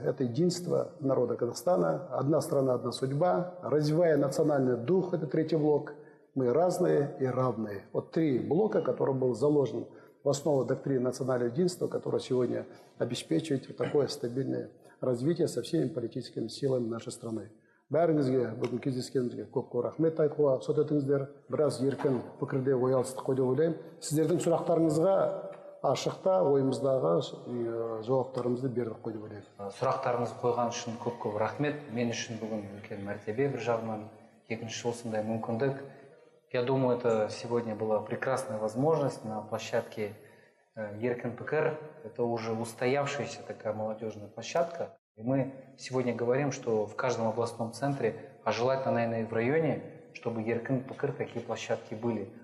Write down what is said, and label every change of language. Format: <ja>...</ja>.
<ru>Это единство народа Казахстана, одна страна, одна судьба, развивая национальный дух, это 3-й блок, Мы разные и равные. Вот три блока, который был заложен в основу доктрины национального единства, которая сегодня обеспечивает такое стабильное развитие со всеми политическими силами нашей страны.</ru> <kk>Бәріңізге бүгін кездескенімізге көп рахмет айтуға рұқсат етіңіздер. Біраз еркін пікірде ой алыстық қой деп ойлаймын. Сіздердің сұрақтарыңызға ашықта ойымыздағы жауаптарымызды бердік қой деп ойлаймын. Сұрақтарыңыз қойған үшін көп рахмет. Мен үшін бүгін үлкен мәртебе бір жағынан, екінші осындай мүмкіндік.</kk> <ru>Я думаю, это сегодня была прекрасная возможность на площадке Еркін пікір. Это уже устоявшаяся такая молодежная площадка. И мы сегодня говорим, что в каждом областном центре, а желательно, наверное, и в районе, чтобы Еркін пікір такие площадки были.</ru>